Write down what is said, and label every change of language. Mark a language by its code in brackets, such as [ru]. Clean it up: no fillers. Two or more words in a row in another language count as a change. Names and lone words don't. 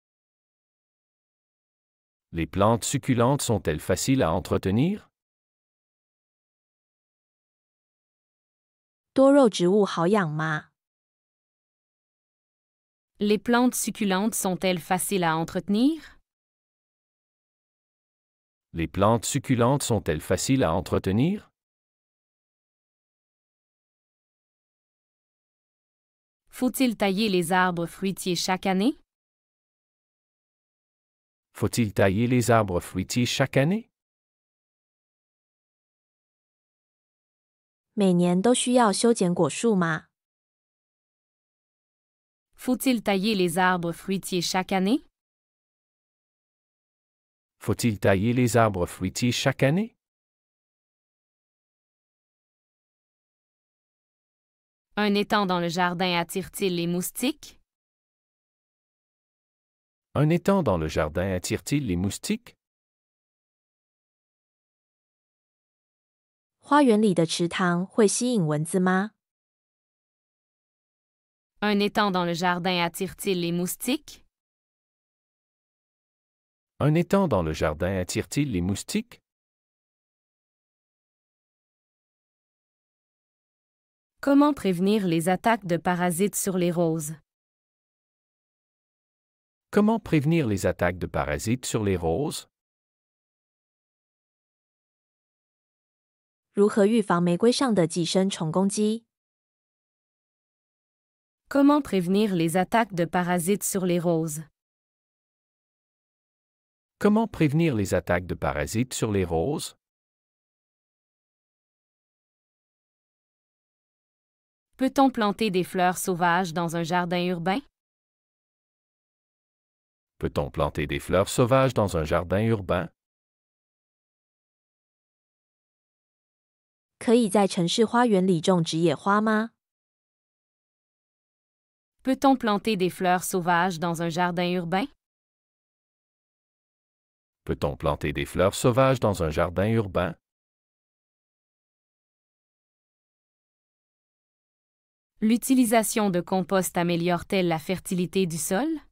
[fr] Les plantes succulentes sont-elles faciles à entretenir? [zh] 多肉植物好养吗？ [fr] Les plantes succulentes sont-elles faciles à entretenir? Les plantes succulentes sont-elles faciles à entretenir? Faut-il tailler les arbres fruitiers chaque année? Faut-il tailler les arbres fruitiers chaque année? [zh] 每年都需要修剪果树吗？ [fr] Faut-il tailler les arbres fruitiers chaque année? Faut-il tailler les arbres fruitiers chaque année? Un étang dans le jardin attire-t-il les moustiques? Un étang dans le jardin attire-t-il les moustiques? [zh] 花园里的池塘会吸引蚊子吗？ [fr] Un étang dans le jardin attire-t-il les moustiques? Un étang dans le jardin attire-t-il les moustiques? Comment prévenir les attaques de parasites sur les roses? Comment prévenir les attaques de parasites sur les roses? [zh] 如何预防玫瑰上的寄生虫攻击？ [fr] Comment prévenir les attaques de parasites sur les roses? Comment prévenir les attaques de parasites sur les roses? Peut-on planter des fleurs sauvages dans un jardin urbain? Peut-on planter des fleurs sauvages dans un jardin urbain? [zh] 可以在城市花园里种植野花吗？ [fr] Peut-on planter des fleurs sauvages dans un jardin urbain? Peut-on planter des fleurs sauvages dans un jardin urbain? L'utilisation de compost améliore-t-elle la fertilité du sol?